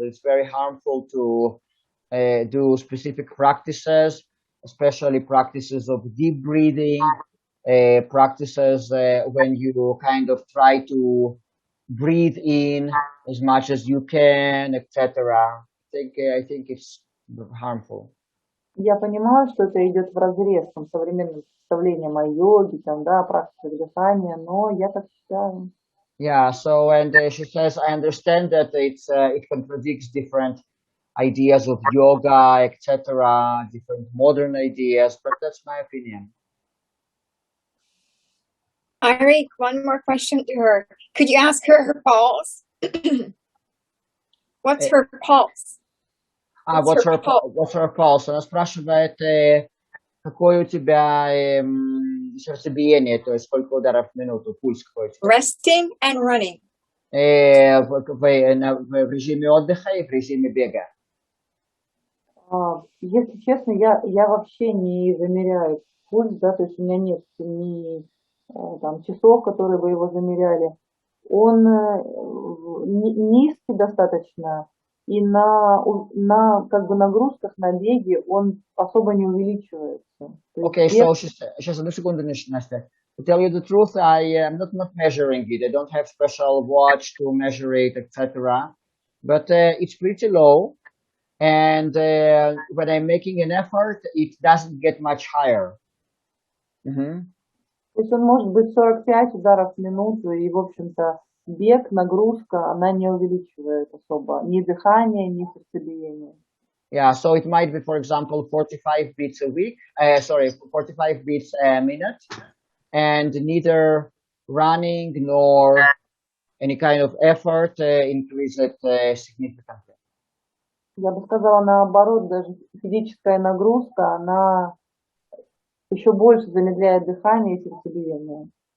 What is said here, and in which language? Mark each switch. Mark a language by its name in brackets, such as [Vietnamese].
[English] It's very harmful to do specific practices, especially practices of deep breathing, practices when you kind of try to breathe in as much as you can, etc. I think it's harmful. [Russian] Я понимаю, что это идет вразрез с современным представлением о йоге, там, да, практике дыхания, но я так считаю. [English] Yeah, so and she says, I understand that it contradicts different ideas of yoga, etc., different modern ideas, but that's my opinion. Ari, one more question to her. Could you ask her pulse? What's her pulse? What's her pulse? [Russian] Она спрашивает, какое у тебя сердцебиение, то есть сколько ударов в минуту, пульс какой у тебя? [English] Resting and running. [Russian] В режиме отдыха и в режиме бега. Если честно, я вообще не замеряю пульс, да, то есть у меня нет ни там часов, которые бы его замеряли. Он низкий достаточно, и на как бы нагрузках на беге он особо не увеличивается. [English] Okay, so [Russian] сейчас одну секунду, Настя. [English] To tell you the truth, I am not measuring it. I don't have special watch to measure it, etc. But it's pretty low, and when I'm making an effort, it doesn't get much higher. [Russian] То есть он может быть 45 ударов в минуту, и, в общем-то, бег, нагрузка, она не увеличивает особо ни дыхание, ни сердцебиение. [English] Yeah, so it might be, for example, 45 beats a week, 45 beats a minute, and neither running nor any kind of effort increase it significantly. [Russian] Я бы сказала наоборот, даже физическая нагрузка, она еще больше замедляет дыхание и сердцебиение.